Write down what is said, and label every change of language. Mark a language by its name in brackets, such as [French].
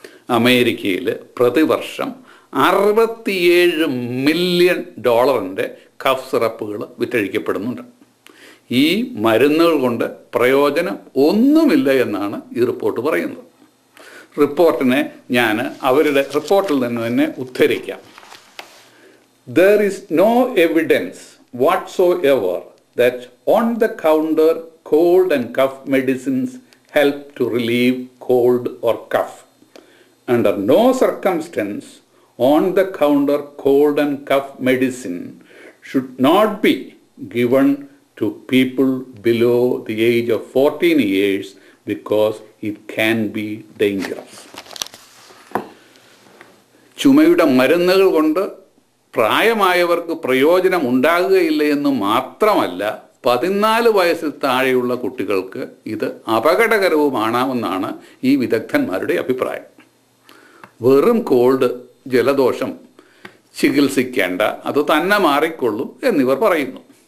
[Malayalam] അമേരിക്കയിൽ പ്രതിവർഷം $67 million cough സിറപ്പുകൾ വിറ്റഴിക്കപ്പെടുന്നുണ്ട്. ഈ മരുന്നുകൾ കൊണ്ട് പ്രയോജനം ഒന്നുമില്ല എന്നാണ് ഈ റിപ്പോർട്ട് പറയുന്നത്. റിപ്പോർട്ടിനെ ഞാൻ അവരുടെ റിപ്പോർട്ടിൽ നിന്ന് തന്നെ ഉദ്ധരിക്കാം. [English] There is no evidence whatsoever that on-the-counter cold and cough medicines help to relieve cold or cough. Under no circumstance, on-the-counter cold and cough medicine should not be given to people below the age of 14 years because it can be dangerous. [Malayalam] ചുമയുടെ മരുന്നുകൾ കൊണ്ട് പ്രായമായവർക്ക് പ്രയോജനം ഉണ്ടാകുകയില്ല എന്ന് മാത്രമല്ല, 14 വയസ്സിൽ താഴെയുള്ള കുട്ടികൾക്ക് ഇത് അപകടകരവുമാണെന്നാണ് ഈ വിദഗ്ധന്മാരുടെ അഭിപ്രായം. വെറും കോൾഡ്, ജലദോഷം ചികിത്സിക്കേണ്ട, അത് തന്നെ മാറിക്കൊള്ളും എന്നിവർ പറയുന്നു.